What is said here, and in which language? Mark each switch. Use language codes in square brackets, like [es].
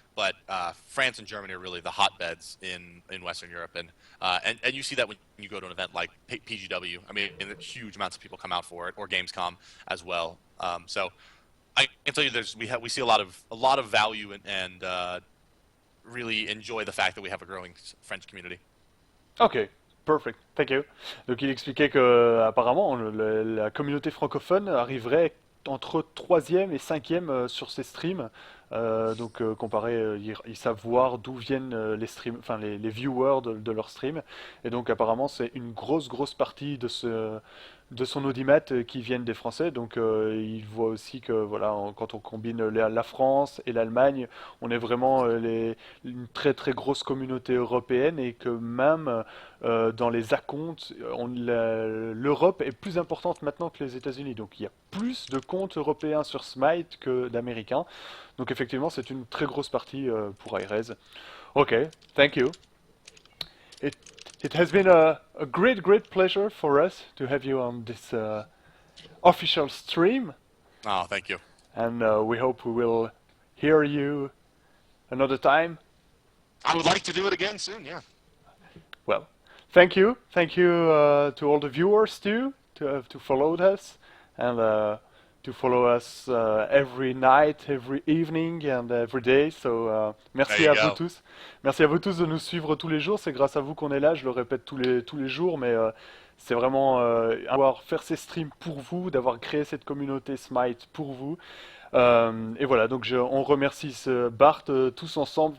[en] But France and Germany are really the hotbeds in Western Europe, and you see that when you go to an event like PGW. I mean, huge amounts of people come out for it, or Gamescom as well. So I can tell you, we see a lot of value and really enjoy the fact that we have a growing French community. Ok, perfect, thank you. [fr] Donc il expliquait que apparemment la communauté francophone arriverait entre troisième et cinquième sur ses streams. Comparé, ils savent voir d'où viennent les streams, enfin les viewers de leurs streams. Et donc apparemment c'est une grosse partie de son audimat qui viennent des Français. Donc il voit aussi que voilà, quand on combine la France et l'Allemagne, on est vraiment une très grosse communauté européenne et que même dans les acomptes, l'Europe est plus importante maintenant que les États-Unis. Donc il y a plus de comptes européens sur Smite que d'Américains. Donc effectivement, c'est une très grosse partie pour Hi-Rez. [en] Ok, thank you. It has been a great pleasure for us to have you on this official stream. Oh, thank you. and we hope we will hear you another time. I would like to do it again soon. Yeah. Well, thank you to all the viewers too to follow us and to follow us every night, every evening and every day. [fr] So merci [en] There [fr] à [en] you [fr] vous [en] go. [fr] tous. Merci à vous tous de nous suivre tous les jours. C'est grâce à vous qu'on est là. Je le répète tous les jours, mais c'est vraiment avoir faire ces streams pour vous, d'avoir créé cette communauté Smite pour vous. Et voilà, donc on remercie Bart tous ensemble.